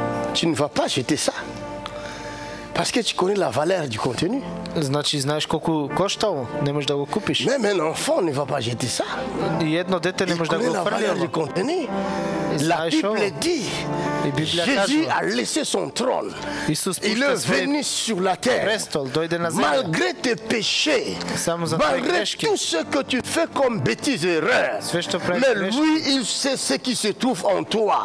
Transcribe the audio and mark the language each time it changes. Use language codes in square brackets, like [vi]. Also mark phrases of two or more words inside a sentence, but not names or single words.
[fr] tu ne vas pas jeter ça. Parce que tu connais la valeur du contenu. [bg] Значи знаеш колко коштало, не можеш да го купиш. [fr] Même un enfant ne va pas jeter ça. [bg] И едно дете не може да го фърли. [fr] La Bible dit, Jésus a laissé son trône. Il est venu sur la terre. Malgré tes péchés, malgré tout ce que tu fais comme bêtises et erreurs, mais lui, il sait ce qui se trouve en toi.